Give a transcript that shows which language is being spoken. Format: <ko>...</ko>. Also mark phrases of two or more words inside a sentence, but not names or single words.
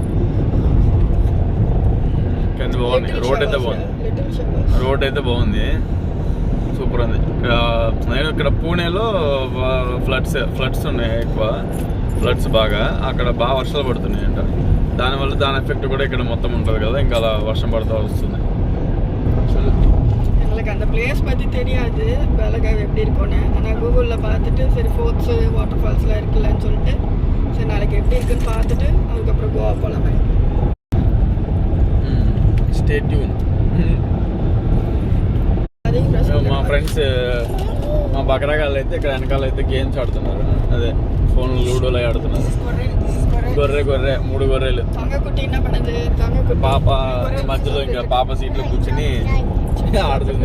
<te>కానీ బాగుంది, రోడ్ అయితే బాగుంది, సూపర్ ఉంది. నేను ఇక్కడ పూణేలో ఫ్లడ్స్ ఉన్నాయి, ఎక్కువ ఫ్లడ్స్ బాగా. అక్కడ బాగా వర్షాలు పడుతున్నాయి అంట. దానివల్ల దాని ఎఫెక్ట్ కూడా ఇక్కడ మొత్తం ఉంటుంది కదా, ఇంకా అలా వర్షం పడుతూ వస్తుంది.</te> <ta>எனக்கு அந்த பிளேஸ் பற்றி தெரியாது, பெலகாவி எப்படி இருக்கும்னு. ஆனால் கூகுளில் பார்த்துட்டு சரி</ta> <en>forts water falls</en> <ta>இருக்குல்லன்னு சொல்லிட்டு சரி நாளைக்கு எப்படி இருக்குன்னு பார்த்துட்டு அதுக்கப்புறம் கோவா போகலாமே.</ta> <en>Stay tune.</en> <te>మా ఫ్రెండ్స్, మా బకరాగాళ్ళు అయితే ఇక్కడ వెనకాల అయితే గేమ్స్ ఆడుతున్నారు. అదే ఫోన్ లూడోలో ఆడుతున్నారు. గొర్రె 3 గొర్రెలు. పాప మధ్యలో ఇంకా పాప సీట్లో కూర్చుని ఆడుతుంది.</te>